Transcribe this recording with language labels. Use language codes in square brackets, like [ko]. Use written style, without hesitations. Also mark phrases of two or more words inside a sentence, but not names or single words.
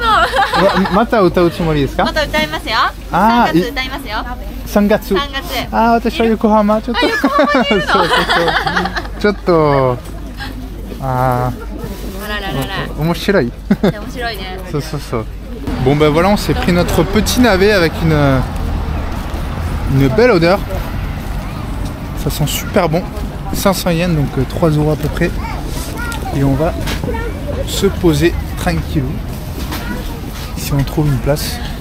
[ja] また歌うつもりですか？また歌いますよ。3月歌いますよ。3月。私は横浜。ちょっと。ちょっと。面白い。面白いね。そう。 [fr] Bon ben voilà, on s'est pris notre petit navet avec une belle odeur. Ça sent super bon. 500 yens, donc 3 € à peu près. Et on va se poser tranquillou. Si on trouve une place.